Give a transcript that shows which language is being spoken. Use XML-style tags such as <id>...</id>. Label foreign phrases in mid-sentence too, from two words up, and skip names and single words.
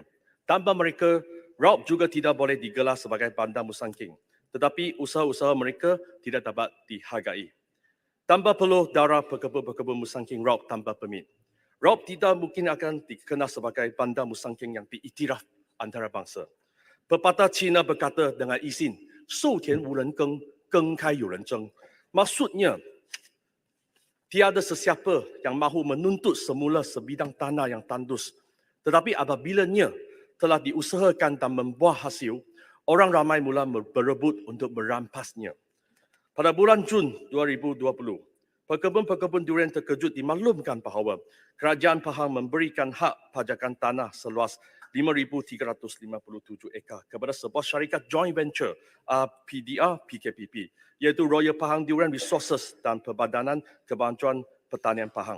<ms>Tanpa mereka, Raup juga tidak boleh digelar sebagai bandar Musang King. Tetapi usaha-usaha mereka tidak dapat dihargai. Tanpa perlu darah pekebun-pekebun Musang King Raup tanpa permit, Raup tidak mungkin akan dikenal sebagai bandar Musang King yang diiktiraf antarabangsa. Pepatah Cina berkata dengan izin,</ms> <zh>授田无人耕，耕开有人争.</zh> <ms>Maksudnya, tiada sesiapa yang mahu menuntut semula sebidang tanah yang tandus. Tetapi apabila telah diusahakan dan membuah hasil, orang ramai mula berebut untuk merampasnya. Pada bulan Jun 2020, pekebun-pekebun durian terkejut dimaklumkan bahawa Kerajaan Pahang memberikan hak pajakan tanah seluas 5,357 ekar kepada sebuah syarikat</ms> <en>joint venture</en> <ms>RPDR PKPP, iaitu Royal Pahang Durian Resources dan Perbadanan Kebantuan Pertanian Pahang.</ms>